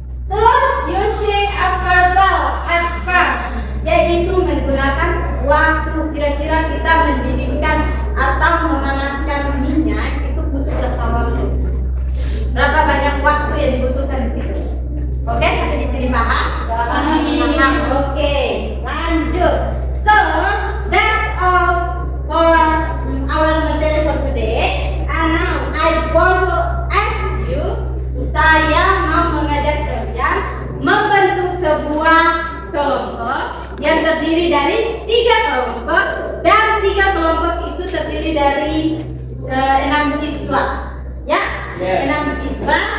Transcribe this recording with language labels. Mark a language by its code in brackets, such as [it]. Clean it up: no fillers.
[id] Terus [en] using a verbal adverb, [id] yaitu menggunakan waktu. Kira-kira kita mendidihkan atau memanaskan minyak itu butuh berapa waktu? Berapa banyak waktu yang dibutuhkan di situ? Oke, sampai di sini paham? Paham. Oke, lanjut. [en] So that's all for our material for today. And now I want to ask you, [id] saya mau mengajak kalian membentuk sebuah kelompok yang terdiri dari 3 kelompok dan 3 kelompok itu terdiri dari 6 siswa, ya, 6 siswa.